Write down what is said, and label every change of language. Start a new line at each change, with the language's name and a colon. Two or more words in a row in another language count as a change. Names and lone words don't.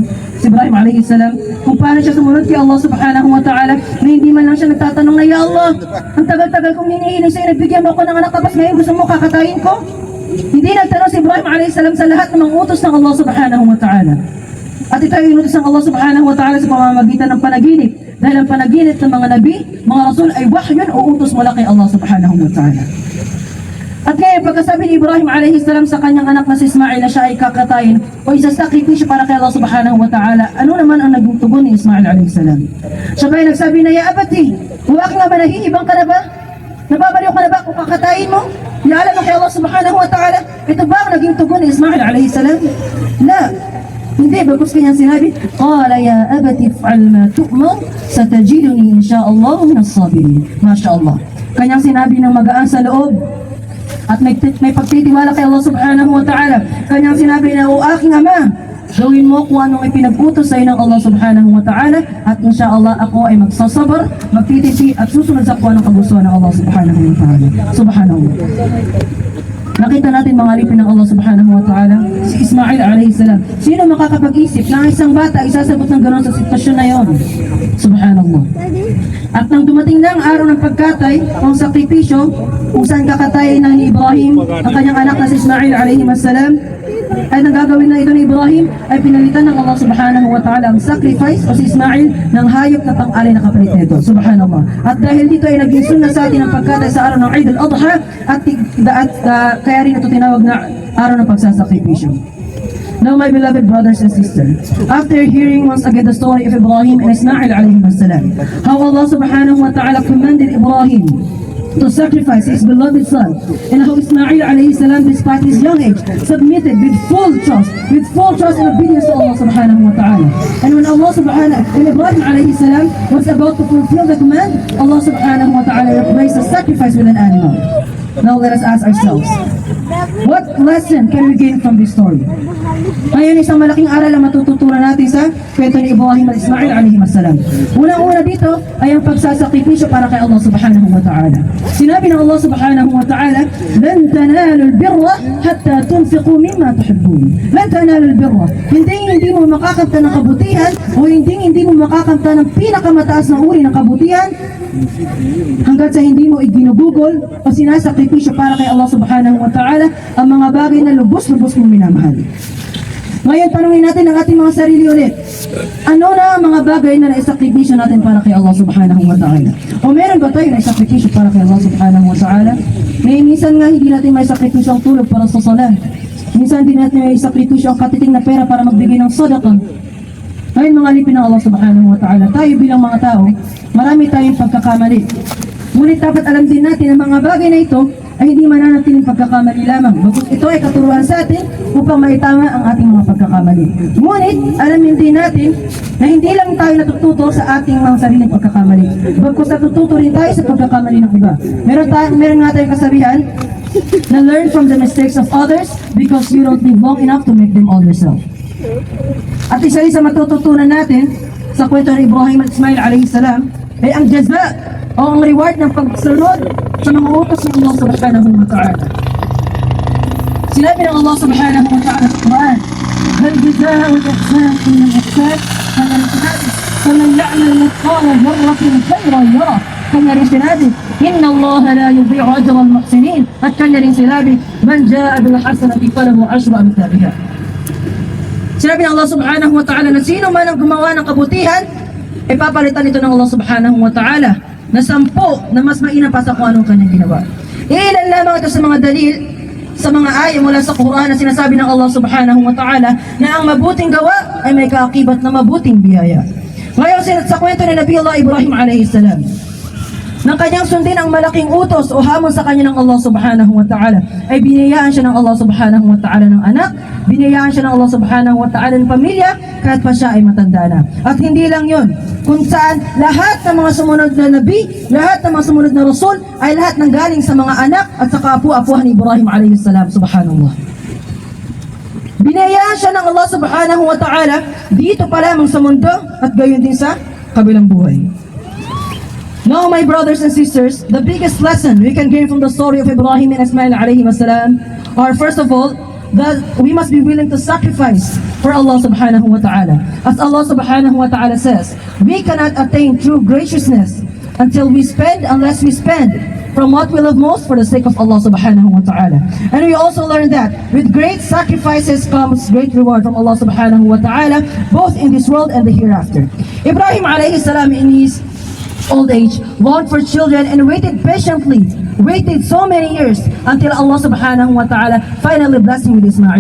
Filipino: Kung paano siya sumunod kay Allah
Arabic: سبحانه وتعالى,
Filipino: na hindi man lang siya nagtatanong na, Ya Allah, ang tagal-tagal kong hinihiling sa'yo, nagbigyan mo ako ng anak, tapos ngayon gusto mo kakatayin ko? Hindi nagtanong si Ibrahim a.s. sa lahat ng mga utos ng Allah
Arabic: سبحانه وتعالى.
Filipino: At ito ay inutos ng Allah
Arabic: سبحانه وتعالى
Filipino: sa pamamagitan ng panaginip. Dahil ang panaginip ng mga nabi, mga rasul ay wahyun o utos mula kay Allah
Arabic: سبحانه وتعالى.
Filipino: At ngayon, pagkasabi ni Ibrahim a.s. sa kanyang anak na si Ismail na siya ay kakatayin o isasakripisyo para kay Allah
Arabic: سبحانه وتعالى,
Filipino: ano naman ang naging tugon ni Ismail a.s.? Siya ba ay nagsabi na,
Arabic: يا أبتِ,
Filipino: huwag nga ba, nahihibang ka na ba? Nababaliw ka na ba kung kakatayin mo? Ialam mo kay Allah
Arabic: سبحانه وتعالى,
Filipino: ito ba ang naging tugon ni Ismail a.s.? La. Hindi, bagkus kanyang sinabi,
Arabic: قال يا أبتِ افعل ما تؤمر ستجدني إن شاء الله من الصابرين. ما شاء الله.
Filipino: Kanyang sinabi ng magaan sa loob at may pagtitiwala kay Allah
Arabic: سبحانه وتعالى.
Filipino: Kanyang sinabi na, o aking ama, gawin mo kung anong ipinag-utos sa ng Allah
Arabic: سبحانه وتعالى
Filipino: at insha'Allah ako ay magsasabar, magtitisi at susunod sa kung anong kagustuhan ng Allah
Arabic: سبحانه وتعالى. سبحانه وتعالى.
Filipino: Nakita natin mga alipin ng Allah
Arabic: سبحانه وتعالى,
Filipino: si Ismail a.s. Sino makakapag-isip na isang bata isasagot ng gano'n sa sitwasyon na yon? Subhanallah. At nang dumating na ang araw ng pagkatay, ang sakripisyo, kung saan kakatayin na ni Ibrahim, ang kanyang anak na si Ismail a.s. ay nagagawin na ito ni Ibrahim, ay pinalitan ng Allah
Arabic: سبحانه وتعالى
Filipino: ang sacrifice o si Ismail ng hayop na pang-alay na kapalit nito. Subhanallah. At dahil dito ay naging sunna sa atin ang pagkatay sa araw ng Eid al-Adha at kaya rin ito tinawag na araw ng pagsasakripisyo.
English: Now, my beloved brothers and sisters, after hearing once again the story of Ibrahim and Ismail
Arabic: عليه السلام,
English: how Allah
Arabic: سبحانه وتعالى
English: commanded Ibrahim to sacrifice his beloved son, and how Ismail
Arabic: عليه السلام,
English: despite his young age, submitted with full trust and obedience to Allah
Arabic: سبحانه وتعالى.
English: And when Ibrahim
Arabic: عليه السلام
English: was about to fulfill the command, Allah
Arabic: سبحانه وتعالى
English: replaced the sacrifice with an animal. Now let us ask ourselves, what lesson can we gain from this story?
Filipino: Ngayon, isang malaking aral ang matututunan natin sa kwento ni Ibrahim at Ismail
Arabic: عليه السلام.
Filipino: Unang-una dito ay ang pagsasakripisyo para kay Allah
Arabic: سبحانه وتعالى.
Filipino: Sinabi ng Allah
Arabic: سبحانه وتعالى, "لن تنالوا البر حتى تنفقوا مما تحبون." لن تنالوا البر.
Filipino: Hindi mo makakamta ng kabutihan o hindi mo makakamta ng pinakamataas na uri ng kabutihan hanggat sa hindi mo iginugugol o sinasakripisyo para kay Allah
Arabic: سبحانه وتعالى
Filipino: ang mga bagay na lubos-lubos mong minamahal. Ngayon, tanungin natin ang ating mga sarili ulit. Ano na ang mga bagay na naisakripisyo natin para kay Allah
Arabic: سبحانه وتعالى?
Filipino: O meron ba tayo naisakripisyo para kay Allah
Arabic: سبحانه وتعالى?
Filipino: Minsan nga hindi natin may sakripisyo ang tulog para sa salat. Minsan hindi natin may sakripisyo ang katiting na pera para magbigay ng sadaqah. Ngayon, mga alipin ng Allah
Arabic: سبحانه وتعالى,
Filipino: tayo bilang mga tao, marami tayong pagkakamali. Ngunit dapat alam din natin ang mga bagay na ito ay hindi mananatiling pagkakamali lamang. Bagkus ito ay katuruan sa atin upang maitama ang ating mga pagkakamali. Ngunit, alamin din natin na hindi lang tayo natututo sa ating mga sariling pagkakamali. Bagkus natututo rin tayo sa pagkakamali ng iba. Meron nga tayong kasabihan, Na
English: learn from the mistakes of others because you don't live long enough to make them all yourself.
Filipino: At isa-isa matututunan natin sa kwento ni Ibrahim at Ismail
Arabic: عليه السلام
Filipino: ay ang jaza o ang reward ng pagsunod sa mga utos ng Allah
Arabic: سبحانه وتعالى.
Filipino: Sinabi ng Allah
Arabic: سبحانه وتعالى
Filipino: sa Quran,
Arabic: هل جزاء الإحسان إلا الإحسان فمن يعمل مثقال ذرة خيرا يره.
Filipino: Kanya rin sinabi,
Arabic: إن الله لا يضيع أجر المحسنين.
Filipino: At kanya rin sinabi,
Arabic: من جاء بالحسنة فله عشر أمثالها.
Filipino: Sinabi ng Allah
Arabic: سبحانه وتعالى
Filipino: na sino man ang gumawa ng kabutihan, ipapalitan ito ng Allah
Arabic: سبحانه وتعالى
Filipino: na 10 na mas mainam pa sa kung anong kanyang ginawa. Ilan lamang ito sa mga dalil sa mga ayat mula sa Quran na sinasabi ng Allah
Arabic: سبحانه وتعالى
Filipino: na ang mabuting gawa ay may kaakibat na mabuting biyaya. Ngayon sa kwento ni Nabi Allah Ibrahim
Arabic: عليه السلام,
Filipino: nang kanyang sundin ang malaking utos o hamon sa kanya ng Allah
Arabic: سبحانه وتعالى,
Filipino: ay binayaan siya ng Allah
Arabic: سبحانه وتعالى
Filipino: ng anak, binayaan siya ng Allah
Arabic: سبحانه وتعالى
Filipino: ng pamilya, kahit pa siya ay matanda na. At hindi lang yun, kung saan lahat ng mga sumunod na nabi, lahat ng mga sumunod na rasul, ay lahat nang galing sa mga anak at sa kaapu-apuhan ni Ibrahim
Arabic: عليه السلام,
Filipino: subhanallah. Binayaan siya ng Allah
Arabic: سبحانه وتعالى
Filipino: dito pa lamang sa mundo at gayon din sa kabilang buhay.
English: Now, my brothers and sisters, the biggest lesson we can gain from the story of Ibrahim and Ismail
Arabic: عليه السلام
English: are, first of all, that we must be willing to sacrifice for Allah
Arabic: سبحانه وتعالى.
English: As Allah
Arabic: سبحانه وتعالى
English: says, we cannot attain true graciousness unless we spend from what we love most for the sake of Allah
Arabic: سبحانه وتعالى.
English: And we also learn that with great sacrifices comes great reward from Allah
Arabic: سبحانه وتعالى,
English: both in this world and the hereafter. Ibrahim
Arabic: عليه السلام
English: in his old age longed for children and waited patiently, waited so many years until Allah
Arabic: سبحانه وتعالى
English: finally blessed him with Ismail.